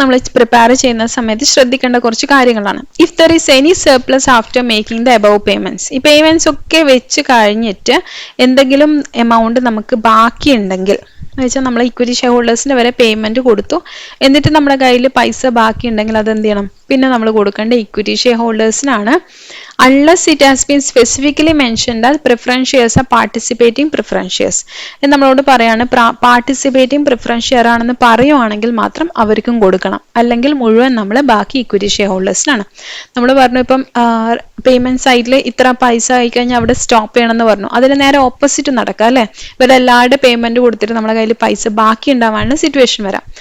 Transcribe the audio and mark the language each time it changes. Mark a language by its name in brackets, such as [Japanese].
[Malayalam] നമ്മൾ പ്രിപ്പയർ ചെയ്യുന്ന സമയത്ത് ശ്രദ്ധിക്കേണ്ട കുറച്ച് കാര്യങ്ങളാണ്. [English] if there is any surplus after making the above payments, [Malayalam] ഈ പേയ്മെന്റ്സ് ഒക്കെ വെച്ച് കഴിഞ്ഞിട്ട് എന്തെങ്കിലും എമൗണ്ട് നമുക്ക് ബാക്കിയുണ്ടെങ്കിൽ എന്ന് വെച്ചാൽ നമ്മൾ ഇക്വിറ്റി ഷെയർ ഹോൾഡേഴ്സിന് വരെ പേയ്മെന്റ് കൊടുത്തു, എന്നിട്ട് നമ്മുടെ കയ്യിൽ പൈസ ബാക്കി ഉണ്ടെങ്കിൽ അത് എന്ത് ചെയ്യണം, പിന്നെ നമ്മൾ കൊടുക്കേണ്ട equity share ഹോൾഡേഴ്സിനാണ്. [English] unless it has been specifically mentioned as preference shares are participating preference shares [Malayalam] എന്ന് നമ്മളോട് പറയാണ്. പാർട്ടിസിപ്പേറ്റിംഗ് പ്രിഫറൻസ് ഷെയർ ആണെന്ന് പറയുവാണെങ്കിൽ മാത്രം അവർക്കും കൊടുക്കണം, അല്ലെങ്കിൽ മുഴുവൻ നമ്മൾ ബാക്കി ഇക്വിറ്റി ഷെയർ ഹോൾഡേഴ്സിനാണ്. നമ്മൾ പറഞ്ഞു ഇപ്പം പേയ്മെന്റ് സൈഡിൽ ഇത്ര പൈസ ആയിക്കഴിഞ്ഞാൽ അവിടെ സ്റ്റോപ്പ് ചെയ്യണമെന്ന് പറഞ്ഞു, അതിന് നേരെ ഓപ്പോസിറ്റ് നടക്കുക അല്ലേ. ഇവരെല്ലാവരുടെ പേയ്മെന്റ് കൊടുത്തിട്ട് നമ്മുടെ കയ്യിൽ പൈസ ബാക്കി ഉണ്ടാവാനുള്ള സിറ്റുവേഷൻ വരാം.